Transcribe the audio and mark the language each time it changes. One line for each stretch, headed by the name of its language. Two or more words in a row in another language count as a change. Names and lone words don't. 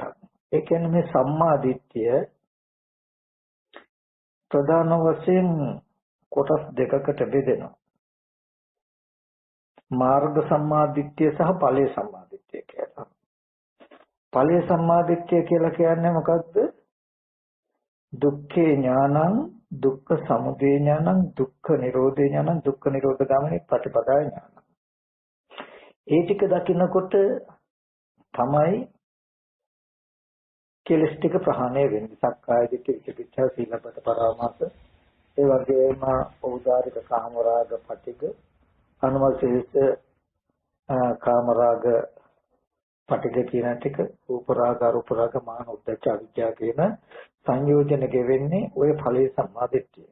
Sinhala: ඒ කියන්නේ මේ සම්මා දිට්ඨිය ප්‍රධාන වශයෙන් කොටස් දෙකකට බෙදෙනවා. මාර්ග සම්මාදිට්ඨිය සහ ඵලයේ සම්මාදිට්ඨිය කියලා. ඵලයේ සම්මාදිට්ඨිය කියලා කියන්නේ මොකද්ද?
Pali: දුක්ඛේ ඥානං, දුක්ඛ සමුදය ඥානං, දුක්ඛ නිරෝධේ ඥානං, දුක්ඛ නිරෝධ ගාමිනී ප්‍රතිපදා ඥානං.
Sinhala: ඒ ටික දකින්නකොට තමයි කෙලස් ටික ප්‍රහාණය වෙන්නේ.
Pali: සක්කාය දිට්ඨි, විචිකිච්ඡා, සීලබ්බත පරාමාස,
Sinhala: ඒ වගේම ඖදාරික කාමරාග පටිඝ, අනුමතේස කාමරාග පටිඝ කියන ටික,
Pali: රූපරාග, අරූපරාග, මාන උද්දච්ච අවිජ්ජා
Sinhala: කියන සංයෝජන ගෙවෙන්නේ ඔය ඵලයේ සම්මාදිට්ඨිය.